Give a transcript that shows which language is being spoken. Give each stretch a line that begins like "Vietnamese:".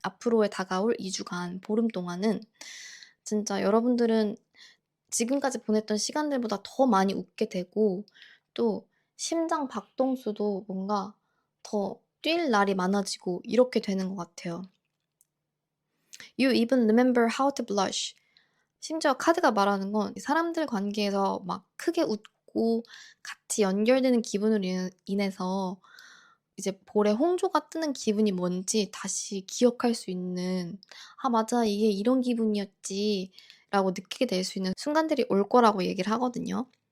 Korean: 앞으로의 다가올 2 주간 보름 동안은 진짜 여러분들은 지금까지 보냈던 시간들보다 더 많이 웃게 되고 또 심장 박동수도 뭔가 더 뛸 날이 많아지고 이렇게 되는 것 같아요.
English: You even remember how to blush.
Korean: 심지어 카드가 말하는 건 사람들 관계에서 막 크게 웃고 같이 연결되는 기분으로 인해서 이제 볼에 홍조가 뜨는 기분이 뭔지 다시 기억할 수 있는 '아 맞아. 이게 이런 기분이었지.'라고 느끼게 될 수 있는 순간들이 올 거라고 얘기를 하거든요.